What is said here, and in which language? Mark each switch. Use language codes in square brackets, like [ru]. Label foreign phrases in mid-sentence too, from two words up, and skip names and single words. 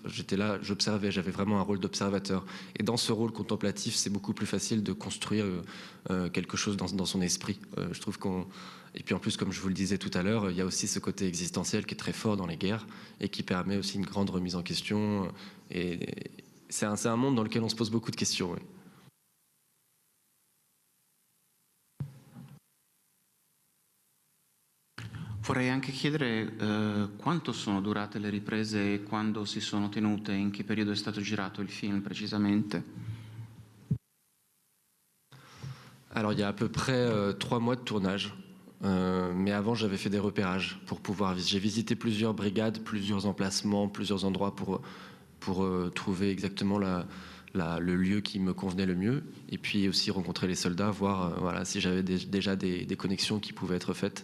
[fr] J'étais là, j'observais, j'avais vraiment un rôle d'observateur. Et dans ce rôle contemplatif, c'est beaucoup plus facile de construire quelque chose dans son esprit. Je trouve Et puis en plus, comme je vous le disais tout à l'heure, il y a aussi ce côté existentiel qui est très fort dans les guerres et qui permet aussi une grande remise en question. Et c'est un monde dans lequel on se pose beaucoup de questions. Oui. [it] Vorrei anche chiedere quanto sono durate le riprese e quando si sono tenute, in che periodo è stato girato il film précisément. [fr] Alors il y a à peu près 3 mois de tournage, mais avant j'avais fait des repérages pour pouvoir. J'ai visité plusieurs brigades, plusieurs emplacements, plusieurs endroits pour trouver exactement le lieu qui me convenait le mieux, et puis aussi rencontrer les soldats, voir voilà, si j'avais déjà des connexions qui pouvaient être faites.